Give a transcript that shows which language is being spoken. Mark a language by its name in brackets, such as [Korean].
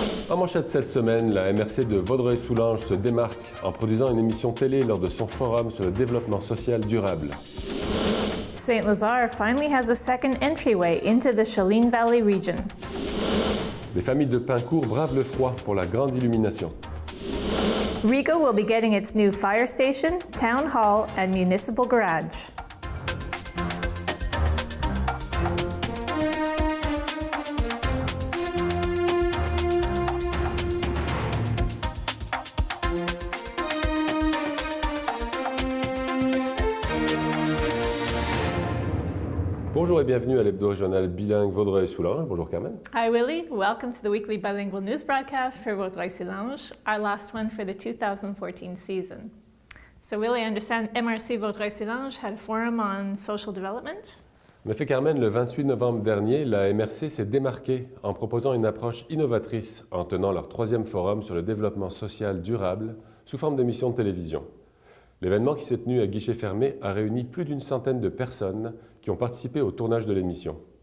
[French] En manchette cette semaine, la MRC de Vaudreuil-Soulanges se démarque en produisant une émission télé lors de son forum sur le développement social durable. [English] Saint-Lazare finally has a second entryway into the Chalene Valley region. [French] Les familles de Pincourt bravent le froid pour la grande illumination. [English] Riga will be getting its new fire station, town hall, and municipal garage. [French] Bonjour et bienvenue à l'hebdo régional bilingue Vaudreuil-Soulanges. Bonjour Carmen. [English] Hi Willie, welcome to the weekly bilingual news broadcast for Vaudreuil-Soulanges, our last one for the 2014 season. So Willie, I understand MRC Vaudreuil-Soulanges had a forum on social development. [French] En effet Carmen, le 28 novembre dernier, la MRC s'est démarquée en proposant une approche innovatrice en tenant leur troisième forum sur le développement social durable sous forme d'émission de télévision. L'événement qui s'est tenu à guichet fermé a réuni plus d'une centaine de personnes qui ont participé au tournage de l'émission.